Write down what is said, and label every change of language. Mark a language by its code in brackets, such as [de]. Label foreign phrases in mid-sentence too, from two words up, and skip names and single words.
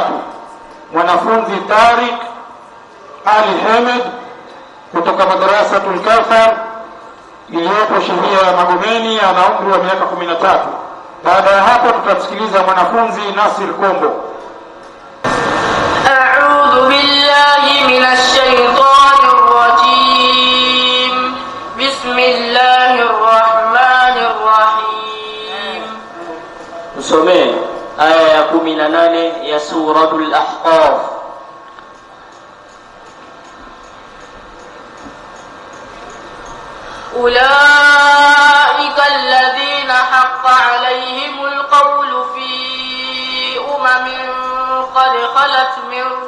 [sw] Mwanafunzi Tariq Ali Hamed kutoka Madrasatul Kawthar iliyopo shehia ya Magomeni ana umri wa miaka 13. Baada ya hapo tutamsikiliza mwanafunzi Nasir Kombo. [ar] أعوذ بالله من الشيطان الرجيم. بسم الله الرحمن الرحيم. [sw] Tusome aya ya 18 ya suratul Ahqaf. [ar] أولئك الذين حق عليهم القول في قد خلت من